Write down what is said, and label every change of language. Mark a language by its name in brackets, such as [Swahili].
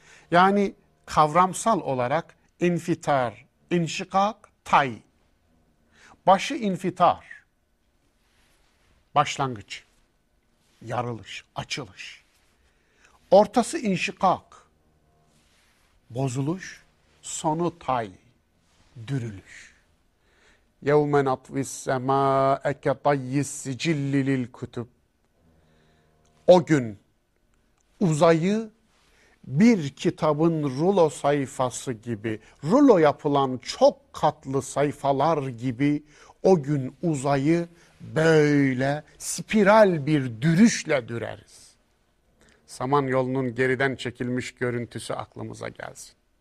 [Turkish] Yani kavramsal olarak infitar, inşikak, tay. Başı infitar. Başlangıç, yarılış, açılış. Ortası inşikak, bozuluş. Sonu tay, dürülüş. [Arabic] يَوْمَ نَطْوِ السَّمَاءَ كَطَيِّ السِّجِلِّ لِلْكُتُبِ. [Turkish] O gün uzayı bir kitabın rulo sayfası gibi, rulo yapılan çok katlı sayfalar gibi o gün uzayı böyle spiral bir dürüşle düreriz. Samanyolu'nun geriden çekilmiş görüntüsü aklımıza gelsin.